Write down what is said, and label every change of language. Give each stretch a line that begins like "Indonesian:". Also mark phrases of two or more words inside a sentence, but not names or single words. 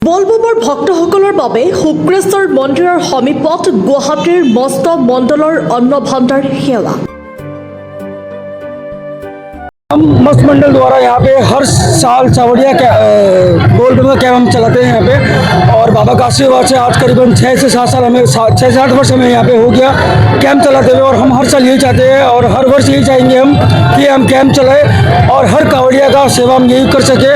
Assamese: বলবমৰ ভক্তসকলৰ বাবে শুক্ৰেশ্বৰ মন্দিৰৰ সমীপত গুৱাহাটীৰ মস্ত মণ্ডলৰ অন্ন ভাণ্ডাৰ সেৱা।
Hindi: हम मस्त मंडल द्वारा यहाँ पे हर साल चावड़िया गोल्ड में कैंप हम चलाते हैं यहाँ पे, और बाबा का आशीर्वाद से आज करीबन 6 से 7 साल हमें 6 से 8 वर्ष हमें यहाँ पे हो गया कैंप चलाते हुए। और हम हर साल यही चाहते हैं और हर वर्ष यही चाहेंगे हम कि हम कैंप चलाएं और हर कावड़िया का सेवा हम यही कर सके।